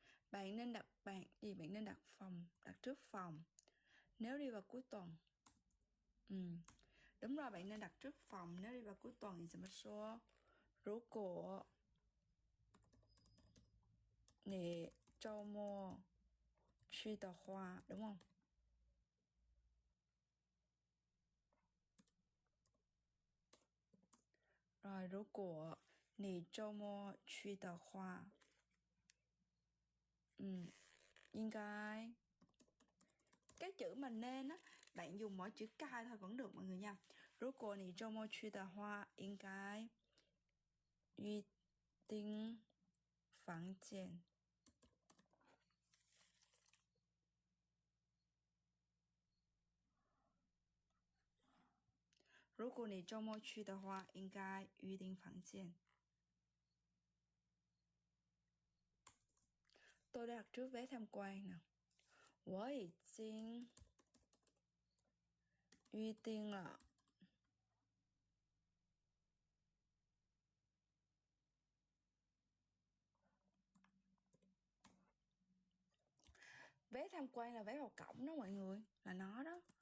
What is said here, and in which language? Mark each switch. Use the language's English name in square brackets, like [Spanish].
[Vietnamese] Bạn nên đặt bạn nên đặt phòng, đặt trước phòng nếu đi vào cuối tuần. Đúng rồi, bạn nên đặt trước phòng nếu đi vào cuối tuần thì sẽ mất số. [Chinese] 如果你周末去的话, [Vietnamese] đúng không? Rồi, [Chinese] 如果你周末去的话, 应该 [Vietnamese] cái chữ mà nên á, bạn dùng mỗi chữ cai thôi vẫn được mọi người nha. [Chinese] 如果你周末去的话，应该预订房间。如果你周末去的话，应该预订房间。 [Vietnamese] Tôi đã đặt trước vé tham quan nè. [Chinese] 我已经预订了 [Vietnamese] vé tham quan là vé vào cổng đó mọi người, là nó đó.